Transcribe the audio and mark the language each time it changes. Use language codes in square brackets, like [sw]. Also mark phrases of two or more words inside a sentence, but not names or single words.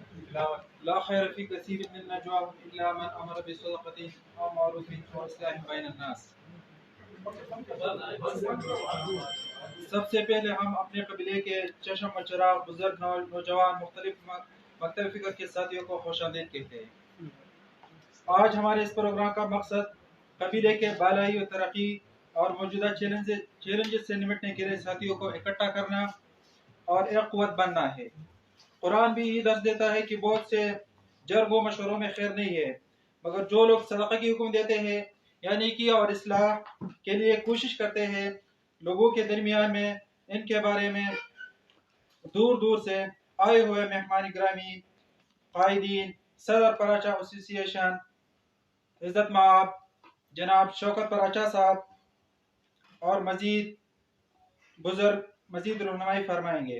[ar] لا خیر فی کثیر من نجواهم الا من امر بصدقۃ او معروف او اصلاح بین الناس. [ur] سب سے پہلے ہم اپنے قبیلے کے چشم و چراغ بزرگ نوجوان مختلف فکر کے ساتھیوں کو خوش آمدید کہتے ہیں. آج ہمارے اس پروگرام کا مقصد قبیلے کے بالائی و ترقی اور موجودہ چیلنجز سے نمٹنے کے لیے ساتھیوں کو اکٹھا کرنا اور ایک قوت بننا ہے. قرآن بھی یہ درس دیتا ہے کہ بہت سے جرگ و مشوروں میں خیر نہیں ہے، مگر جو لوگ صدقہ کی حکم دیتے ہیں یعنی نیکی اور اصلاح کے لیے کوشش کرتے ہیں لوگوں کے درمیان میں ان کے بارے میں دور دور سے آئے ہوئے مہمان گرامی قائدین صدر پراچا ایسوسی ایشن عزت مآب جناب شوکت پراچا صاحب اور مزید بزرگ مزید رہنمائی فرمائیں گے.